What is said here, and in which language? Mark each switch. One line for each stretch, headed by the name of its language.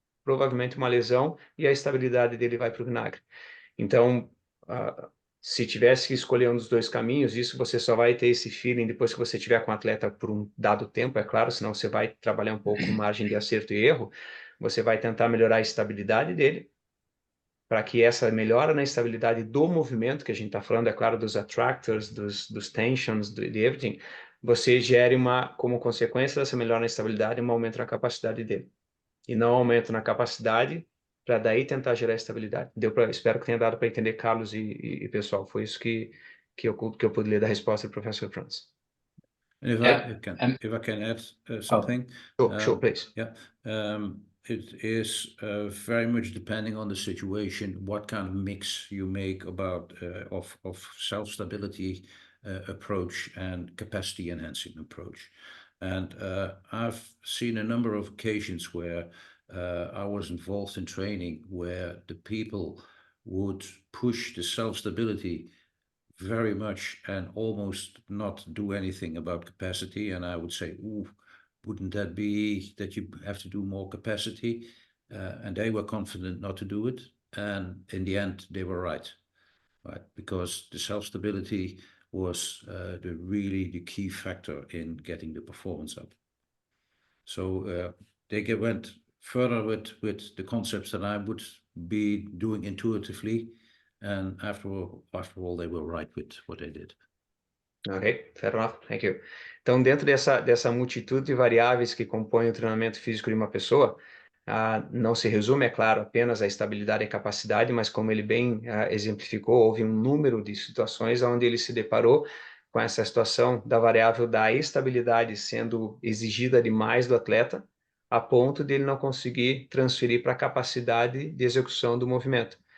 Portuguese: Provavelmente uma lesão e a estabilidade dele vai para o vinagre. Então, se tivesse que escolher um dos dois caminhos, isso você só vai ter esse feeling depois que você tiver com o atleta por um dado tempo, é claro, senão você vai trabalhar um pouco com margem de acerto e erro, você vai tentar melhorar a estabilidade dele, para que essa melhora na estabilidade do movimento, que a gente está falando, é claro, dos attractors, dos tensions, de
English: everything,
Portuguese: você gere como consequência dessa melhora na estabilidade, um aumento na capacidade dele. E não aumento na capacidade, para daí tentar gerar estabilidade. Espero que tenha dado para entender, Carlos e pessoal. Foi isso que eu pude ler da resposta do professor Frans.
English: And if I can add something. Sure, please. Yeah, it is very much depending on the situation, what kind of mix you make about of self-stability approach and capacity enhancing approach. And I've seen a number of occasions where I was involved in training where the people would push the self-stability very much and almost not do anything about capacity. And I would say, ooh, wouldn't that be that you have to do more capacity? And they were confident not to do it. And in the end, they were right? Because the self-stability was the key factor in getting the performance up. So they went further with the concepts that I would be doing intuitively. And after all, they were right with what they did. Ok, fair enough, thank you.
Portuguese: Então, dentro dessa multitude de variáveis que compõem o treinamento físico de uma pessoa, não se resume, é claro, apenas a estabilidade e capacidade, mas como ele bem exemplificou, houve um número de situações onde ele se deparou com essa situação da variável da estabilidade sendo exigida demais do atleta, a ponto de ele não conseguir transferir para a capacidade de execução do movimento.